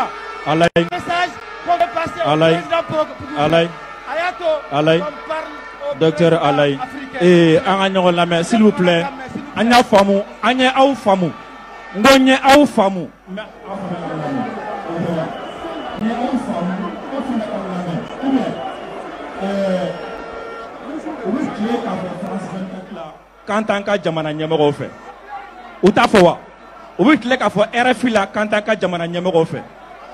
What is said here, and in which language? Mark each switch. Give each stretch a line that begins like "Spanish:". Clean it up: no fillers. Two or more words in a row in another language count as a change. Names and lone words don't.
French: Un message qu'on veut passer au président
Bambara: Alayi, docteur Alayi, et an ka ɲɔgɔn lamɛn
French: s'il vous plaît,
Bambara: an y'a faamu, an ye aw faamu, n ko n ye aw faamu. Kan t'an ka jamana ɲɛmɔgɔw fɛ u t'a fɔ wa u bɛ tile k'a fɔ RFI la kan t'an ka jamana ɲɛmɔgɔw fɛ